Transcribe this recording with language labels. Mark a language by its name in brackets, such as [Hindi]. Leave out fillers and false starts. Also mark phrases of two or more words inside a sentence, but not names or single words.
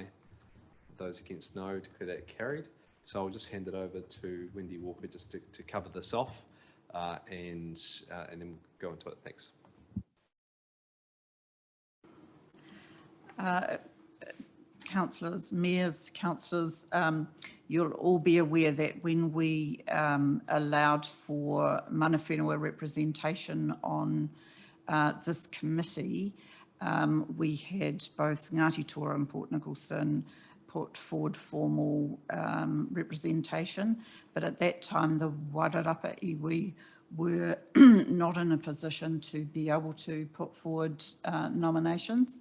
[English] Those against no, declare that carried. So I'll just hand it over to Wendy Walker just to cover this off and then go into it. Thanks. Councillors, mayors, councillors, you'll all be aware that when we allowed for [Māori] mana whenua [English] representation on this committee, we had both Ngāti Tora and Port Nicholson put forward formal representation, but at that time the Wairarapa iwi were not in a position to be able to put forward nominations.